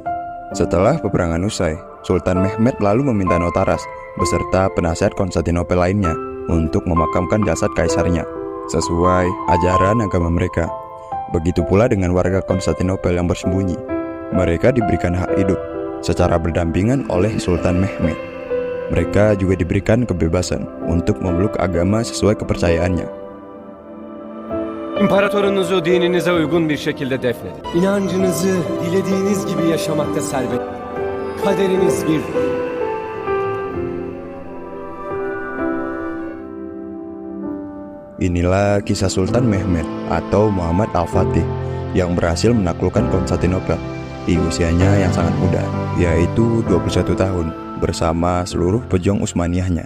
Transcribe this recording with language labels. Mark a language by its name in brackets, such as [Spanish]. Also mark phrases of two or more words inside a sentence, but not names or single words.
[Indonesian] Setelah peperangan usai, Sultan Mehmed lalu meminta Notaras beserta penasihat Konstantinopel lainnya untuk memakamkan jasad kaisarnya sesuai ajaran agama mereka. Begitu pula dengan warga Konstantinopel yang bersembunyi. Mereka diberikan hak hidup secara berdampingan oleh Sultan Mehmed. Mereka juga diberikan kebebasan untuk memeluk agama sesuai kepercayaannya. [Turkish] İmparatorunuzu dininize uygun bir şekilde defnedin. İnancınızı dilediğiniz gibi yaşamakta serbest. Kaderiniz bir. [Indonesian] Inilah kisah Sultan Mehmed atau Muhammad Al-Fatih yang berhasil menaklukkan Konstantinopel di usianya yang sangat muda, yaitu 21 tahun bersama seluruh pejuang Utsmaniyahnya.